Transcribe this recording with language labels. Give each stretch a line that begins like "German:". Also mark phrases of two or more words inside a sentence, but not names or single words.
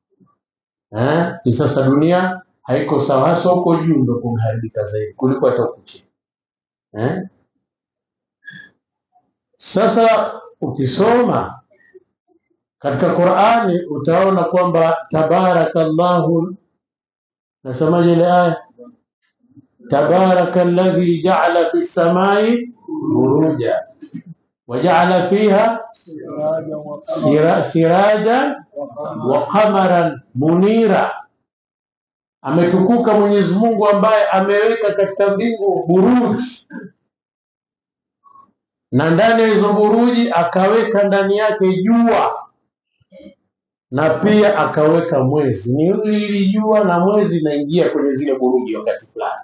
Swahili: Sasa dunia haiko sawa, hasa huko juu ndio kumeharibika zaidi kuliko hata huko chini. Sasa ukisoma katika Qur'ani utaona kwamba tabarakallahu, nasemaje ile aya?
Arabic: تبارك الذي جعل في السماء بروجا وجعل فيها سراجا وقمرا منيرا.
Swahili: Ametukuka Mwenyezi Mungu ambaye ameweka katika mbingu buruji, na ndani ya hizo buruji akaweka ndani yake jua, na pia akaweka mwezi. Ni hili jua na mwezi naingia kwenye zile buruji wakati fulani.